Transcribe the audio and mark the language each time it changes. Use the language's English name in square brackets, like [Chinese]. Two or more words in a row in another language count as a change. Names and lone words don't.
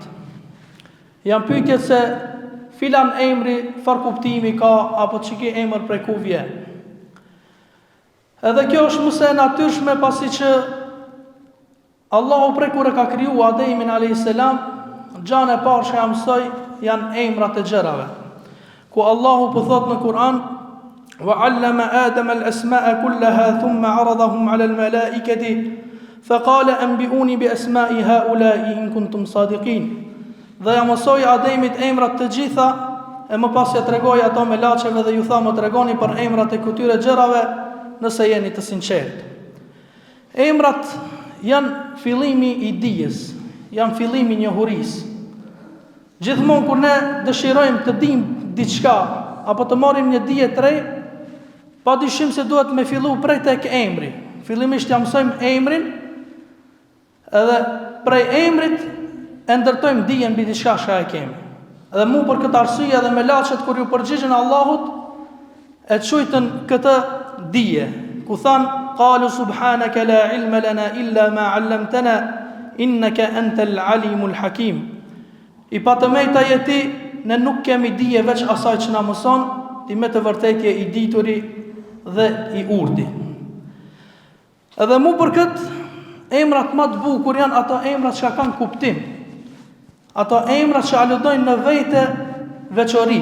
[Albanian] Janë pyetje se filan emri farë kuptimi ka, apo që ki emër prej ku vjen. Edhe kjo është mëse e natyrshme, pasi që Allahu prej kur e ka kriju Ademin a.s. Gjanë e parë që ja mësoj janë emrat e gjërave, ku Allahu po thot në Kur'an [Arabic] وَعَلَّمَ آدَمَ الْأَسْمَاءَ كُلَّهَا ثُمَّ عَرَضَهُمْ عَلَى الْمَلَائِكَةِ فَقَالَ أَنْبِئُونِي بِأَسْمَاءِ هَؤُلَاءِ إِن كُنتُمْ صَادِقِينَ. [Albanian] Dhe ja mësoi Ademit emrat të gjitha, e më pas ja tregoi ato me laçeve dhe ju tha më tregoni për emrat e këtyre gjërave nëse jeni të sinqert. Emrat janë fillimi i dijes, janë fillimi i njohurisë. Gjithmonë kur ne dëshirojmë të dimë diçka apo të marrim një dije të re, padyshim se duhet me fillu prej tek emri. Fillimisht ja mësojmë emrin, edhe prej emrit e ndërtojmë dijen mbi diçka që e kemi. Dhe mu për këtë arsye edhe me laçet kur ju përgjigjen Allahut e çujtën këtë dije, ku than [Arabic] قالوا سبحانك لا علم لنا إلا ما علمتنا إنك أنت العليم الحكيم. [Albanian] I patëmejta je ti, ne nuk kemi dije veç asaj që na mëson, ti me të vërtetë je i dituri dhe i urti. Edhe mu për këtë emrat më të bukur janë ato emrat që kanë kuptim. Ato emrat që aludojnë në vete veçori.